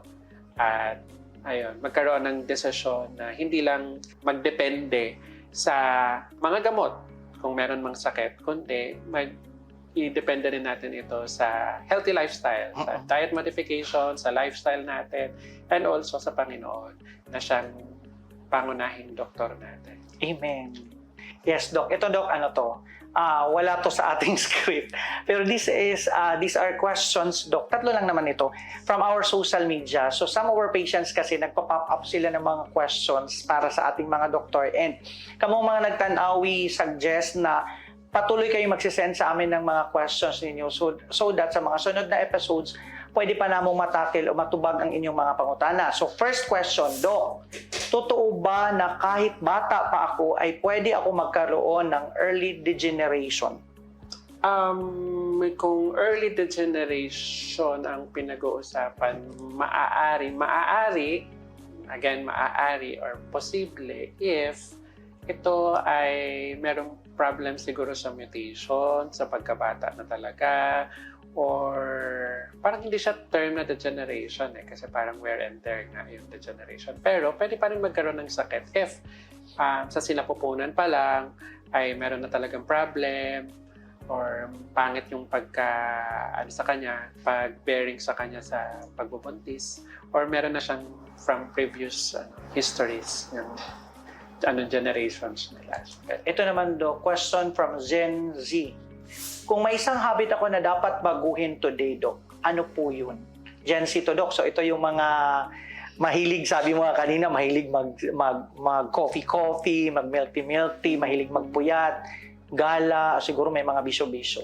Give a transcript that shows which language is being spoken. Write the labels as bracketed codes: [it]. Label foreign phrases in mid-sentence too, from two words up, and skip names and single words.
[tl] At ayun, magkaroon ng desisyon na hindi lang magdepende sa mga gamot kung meron mang sakit, kundi i-depende rin natin ito sa [en] healthy lifestyle, [tl] sa [en] diet modification, [tl] sa lifestyle natin, [en] and also [tl] sa Panginoon na siyang pangunahing doktor natin. Amen. Yes, Doc. Ito, Doc, ano to? Wala to sa ating script. [en] Pero these are questions, [tl] Doc. Tatlo lang naman ito [en] from our social media. So some of our patients [tl] kasi nagpa-pop up sila ng mga questions para sa ating mga doktor. [ceb] And kamong mga nagtanaw, [en] we suggest [tl] na patuloy kayo magsisend sa amin ng mga questions ninyo [en] so that [tl] sa mga sunod na episodes, [ceb] pwede pa namong matakil o matubag ang inyong mga pangutana. [en] So first question, [tl] Doc, totoo ba na kahit bata pa ako ay pwede ako magkaroon ng [en] early degeneration? [tl] Kung [en] early degeneration [tl] ang pinag-uusapan, maaari or posible if ito ay merong problem siguro sa mutation, sa pagkabata na talaga, or parang hindi siya term na degeneration kasi parang [en] wear and tear [tl] nga yung degeneration. Pero pwede pa rin magkaroon ng sakit if sa sinapupunan pa lang ay meron na talagang problem or pangit yung sa kanya, pag-bearing sa kanya sa pagbubuntis, or meron na siyang from previous histories yung generations nila. Ito naman, Doc, [en] question from Gen Z. [tl] Kung may isang habit ako na dapat baguhin today, Doc, ano po yun? Gen Z to, Doc. So ito yung mga mahilig, sabi mo nga kanina, mahilig mag-coffee, mag-milky, mahilig magpuyat, gala, siguro may mga bisyo-bisyo.